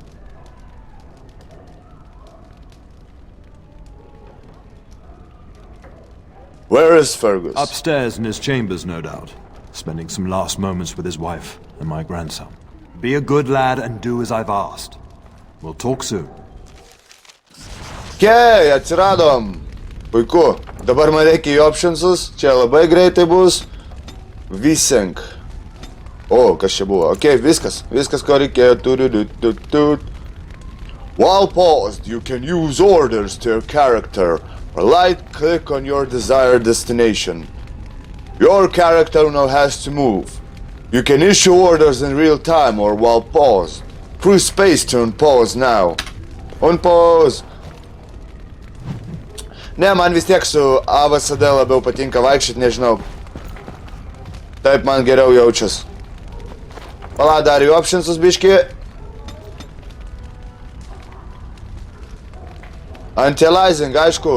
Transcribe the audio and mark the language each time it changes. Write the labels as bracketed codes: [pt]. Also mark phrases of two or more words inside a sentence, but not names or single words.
[en] Where is Fergus? Upstairs in his chambers, no doubt. Spending some last moments with his wife and my grandson. Be a good lad and do as I've asked. We'll talk soon. [lt] Okei, atsiradom. Puiku. Dabar man reikia į optionsus. Čia labai greitai bus. Visink. O, kas čia buvo? Okei, viskas. Viskas, ko reikėjo. [en] While paused, you can use orders to your character. Or right-click on your desired destination. Your character now has to move. You can issue orders in real time or while paused. Press space to unpause now. Unpause! [lt] Ne, man vis tiek su AVSD labiau patinka vaikščiot, nežinau. Taip man geriau jaučias. Pala, dar į optionsus biški. Anti-aliasing, aišku.